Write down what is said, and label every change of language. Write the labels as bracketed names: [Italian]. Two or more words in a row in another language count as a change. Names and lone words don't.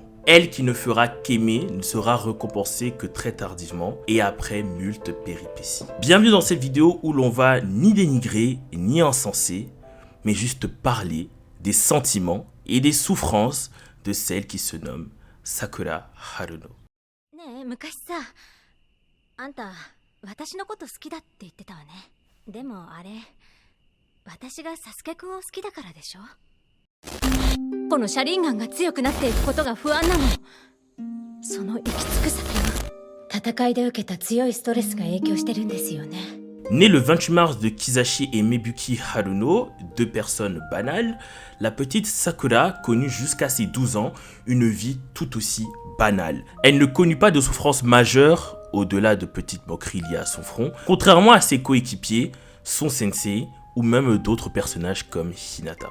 [French] Elle qui ne fera qu'aimer ne sera récompensée que très tardivement et après moult péripéties. Bienvenue dans cette vidéo où l'on va ni dénigrer ni encenser, mais juste parler des sentiments et des souffrances de celle qui se nomme Sakura Haruno. [Japanese] ねえ、昔さ、あんた私のこと好きだって言ってたわね。でもあれ、私がサスケくんを好きだからでしょ。このシャリンガンが強くなっていくことが不安なの。その行き着く先は戦いで受けた強いストレスが影響してるんですよね。 [French] Née le 28 mars de Kizashi et Mebuki Haruno, deux personnes banales, la petite Sakura connut jusqu'à ses 12 ans une vie tout aussi banale. Elle ne connut pas de souffrance majeure au-delà de petites moqueries liées à son front, contrairement à ses coéquipiers, son sensei ou même d'autres personnages comme Hinata.